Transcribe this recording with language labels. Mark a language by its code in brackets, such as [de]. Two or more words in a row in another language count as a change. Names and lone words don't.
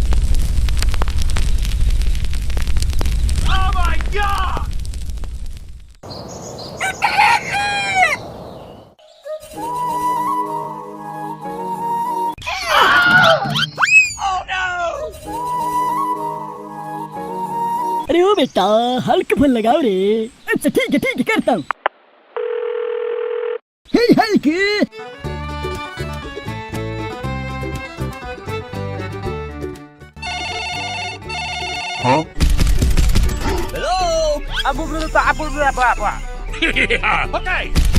[en] Oh my god! Oh no! [hi] अरे ओ बेटा हल्क फोन लगाओ रे। अच्छा ठीक है करता हूँ। हे हल्क [en] Hello? Okay.